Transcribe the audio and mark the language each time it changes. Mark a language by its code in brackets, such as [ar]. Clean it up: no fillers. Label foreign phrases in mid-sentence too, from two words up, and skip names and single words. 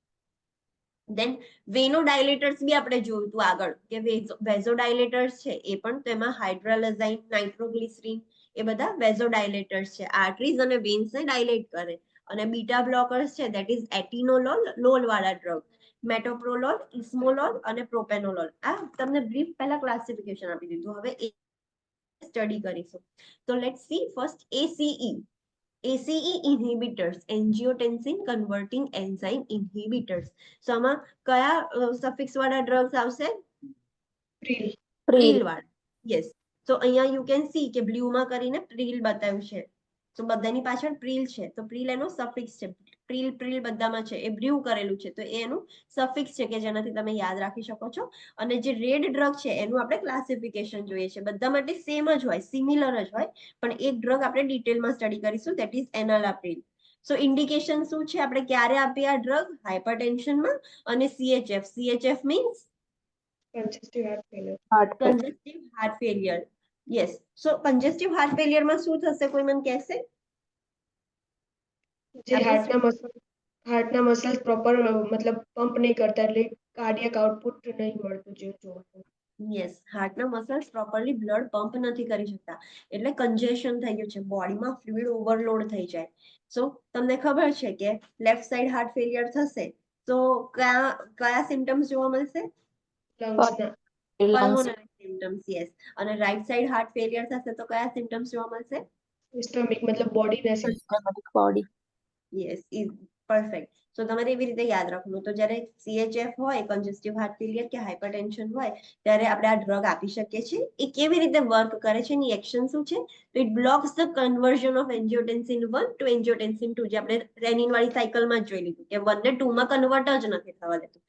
[en] then venodilators [gu] બી આપણે જોયું હતું આગળ કે વેઝોડાયલેટર્સ છે એ પણ, તેમાં હાઇડ્રાલાઝાઇન, નાઇટ્રોગ્લિસરીન, એ બધા વેઝોડાયલેટર્સ છે. આર્ટરીઝ અને વેન્સ ને ડાયલેટ કરે. અને [en] beta blockers [gu] છે [en] that is atenolol, [gu] લોલ વાળા ડ્રગ. મેટોપ્રોલોલ, ઇસ્મોલોલ અને પ્રોપેનોલોલ. આ તમને બ્રીફ પહેલા ક્લાસિફિકેશન આપી દીધું. હવે સ્ટડી કરીશું. તો [en] let's see first ACE inhibitors, angiotensin converting enzyme inhibitors. [gu] So આમાં કયા સફિક્સ વાળા ડ્રગ્સ આવશે? પ્રિલ. પ્રિલ વાળા. યસ. તો અહીંયા [en] you can see [gu] કે બ્લુમાં કરીને પ્રિલ બતાવ્યું છે. તો બધાની પાછળ પ્રિલ છે. તો પ્રિલ એનો સફિક્સ છે. પ્રિલ બધામાં છે. એ બ્લ્યુ કરેલું છે તો એનું સફિક્સ છે કે જેનાથી તમે યાદ રાખી શકો છો. અને જે [en] red drug [gu] છે એનું આપણે ક્લાસિફિકેશન જોઈએ છે. બધા માટે સેમ જ હોય, સિમિલર જ હોય, પણ એક ડ્રગ આપણે ડિટેલમાં સ્ટડી કરીશું [en] that is enalapril. so indication [gu] શું છે? આપણે ક્યારે આપીએ આ ડ્રગ? હાઇપરટેન્શનમાં. અને [en] CHF means congestive heart failure. congestive heart failure. Yes. So congestive heart failure [gu] માં શું થશે? કોઈ મને કહેશે? જે હાર્ટના [en] muscles proper [gu] મતલબ પંપ નહીં કરતા, એટલે [en] cardiac output [gu] નહીં મળતું, જે જોવાનું. યસ, હાર્ટના [en] muscles properly blood pump [gu] નથી કરી શકતા, એટલે કન્જેશન થઈ ગયું છે, બોડીમાં [en] fluid overload [gu] થઈ જાય. સો તમને ખબર છે કે [en] left side heart failure [gu] થશે તો કયા કયા સિમ્ટમ્સ જોવા મળશે? લંગ્સના lungs, [en] pulmonary symptoms, yes. [gu] અને [en] right side heart failure [gu] થશે તો કયા સિમ્ટમ્સ જોવા મળશે? સ્ટમિક મતલબ બોડીના [en] systematic body. yes, is perfect. so [gu] તમારે એવી રીતે યાદ રાખવું. તો જ્યારે CHF હોય, [en] congestive heart failure [gu] કે હાઇપરટેન્શન હોય, ત્યારે આપણે આ ડ્રગ આપી શકીએ છીએ. એ કેવી રીતે વર્ક કરે છે, એની એક્શન શું છે? તો [en] it blocks the conversion of angiotensin 1 to angiotensin 2, [gu] જે આપણે રેનિન વાળી સાયકલમાં જ જોઈ લીધું કે 1 ને 2 માં કન્વર્ટ જ નથી થવા દેતું.